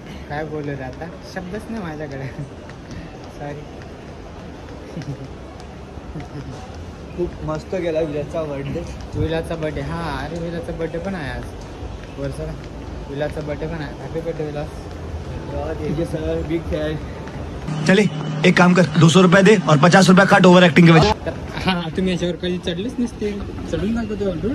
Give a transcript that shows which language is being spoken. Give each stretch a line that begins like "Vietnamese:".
Marathi: काय बोलू रे आता, शब्दच नाही माझ्याकडे. सॉरी. खूप मस्त गेला विलासचा बर्थडे. विलासचा बर्थडे. हा अरे विलासचा बर्थडे पण आहे आज. वर्षा विलासचा बर्थडे पण आहे.
English: Happy birthday Vilas. Sir big fan.
Hindi: चले एक काम कर, 200 रुपये दे और 50 रुपये काट ओवर एक्टिंग के वजह.
Marathi: हा तुम्ही याच्यावर कधी चढलेच नसते. चढून दाखवतो.